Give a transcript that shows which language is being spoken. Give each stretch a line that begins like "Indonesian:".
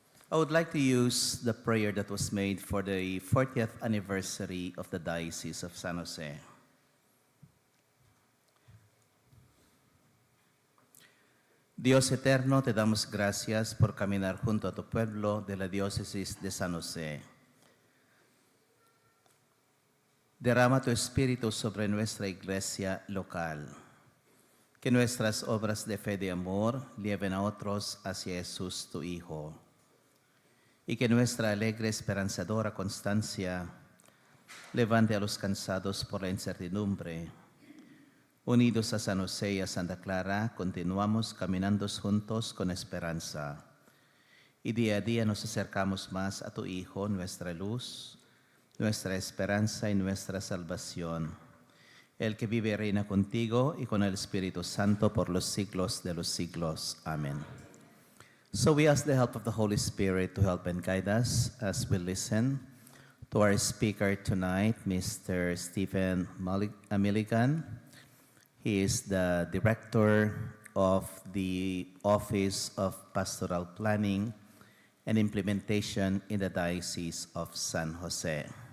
English: I would like to use the prayer that was made for the 40th anniversary of the Diocese of San Jose.
Spanish: Dios eterno, te damos gracias por caminar junto a tu pueblo de la Diócesis de San Jose. Derrama tu espíritu sobre nuestra iglesia local. Que nuestras obras de fe y de amor lleven a otros hacia Jesús, tu Hijo. Y que nuestra alegre esperanzadora constancia levante a los cansados por la incertidumbre. Unidos a San José y a Santa Clara, continuamos caminando juntos con esperanza. Y día a día nos acercamos más a tu Hijo, nuestra luz, nuestra esperanza y nuestra salvación. El que vive y reina contigo y con el Espíritu Santo por los siglos de los siglos. Amén.
English: So we ask the help of the Holy Spirit to help and guide us as we listen to our speaker tonight, Mr. Stephen Milligan. He is the director of the Office of Pastoral Planning and Implementation in the Diocese of San Jose.